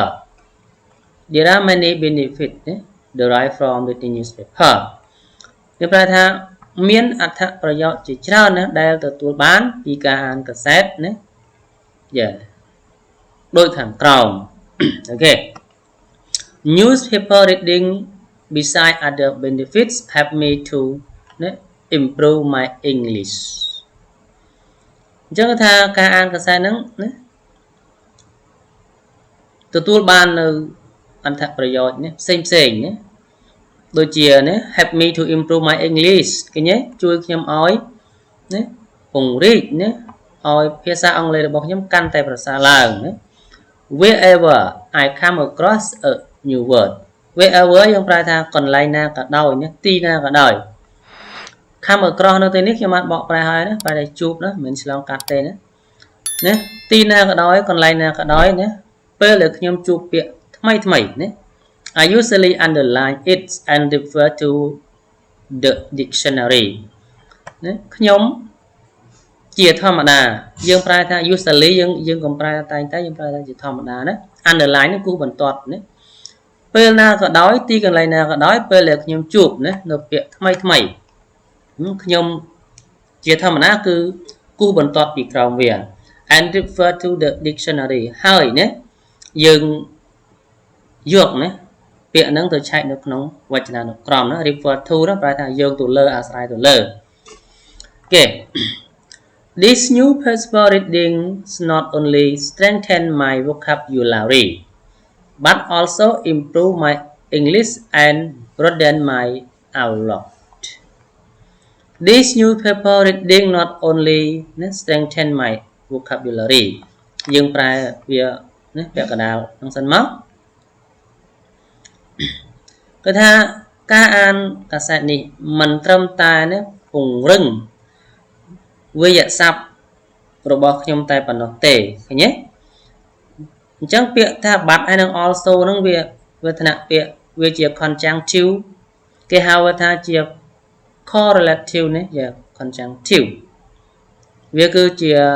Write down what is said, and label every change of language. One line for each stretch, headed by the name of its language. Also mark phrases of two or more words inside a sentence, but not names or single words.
English: There are many benefits derived from reading newspaper.
Khmer: វាប្រែថាមានអត្ថប្រយោជន៍ជាច្រើនណាដែលទទួលបានពីការអានកាសែតណា Yeah ដូចខាងក្រោម Okay
English: newspaper reading beside other benefits help me to improve my English
Khmer: អញ្ចឹងថាការអានកាសែតហ្នឹងណា ទទួលបាននៅអត្ថប្រយោជន៍ណាផ្សេងៗណាដូចជាណា
English: help me to improve my
Khmer: English ឃើញទេជួយខ្ញុំឲ្យណាពង្រីកណាឲ្យភាសាអង់គ្លេសរបស់ខ្ញុំកាន់តែប្រសើរឡើងណា
English: wherever I come across a new word wherever
Khmer: យើងប្រើថាកន្លែងណាក៏ដោយណាទីណាក៏ដោយ
English: come across
Khmer: នៅ ទីនេះខ្ញុំបានបកប្រែហើយណាប្រែតែជួបណាមិនឆ្លងកាត់ទេណាណាទីណាក៏ដោយកន្លែងណាក៏ដោយណាពេលដែលខ្ញុំជួបពាក្យថ្មីណា
English: I usually underline it and refer to the dictionary
Khmer: ណាខ្ញុំជាធម្មតាយើងប្រើថា usually យើងកុំប្រើតែយើងប្រើថាជាធម្មតាណា underline នេះគូបន្ទាត់ណាពេលណាក៏ដោយទីកន្លែងណាក៏ដោយពេលដែលខ្ញុំជួបណានៅ ពាក្យថ្មីខ្ញុំជាធម្មតាគឺគូបន្ទាត់ពីក្រោមវា
English: and refer to the
Khmer: dictionary ហើយណាយើងយកណាពាក្យហ្នឹងទៅឆែកនៅក្នុងវចនានុក្រមណា
English: refer to
Khmer: ណាប្រែថាយកទៅលើអាស្រ័យទៅលើ
English: Okay This new newspaper readings not only strengthen my vocabulary but also improve my English and broaden my outlook. This newspaper reading not only strengthen my vocabulary
Khmer: យើងប្រែវាណាពាក្យកណ្ដាលហ្នឹងសិនមក គឺថាការអានកាសែតនេះមិនត្រឹមតែណាពង្រឹងវាយស័ព្ទរបស់ខ្ញុំតែប៉ុណ្ណោះទេឃើញទេអញ្ចឹងពាក្យថា but ហើយនឹង also ហ្នឹងវាវេទនពាក្យវាជា conjunctive គេហៅថាជា correlative ណាជា conjunctive វាគឺជា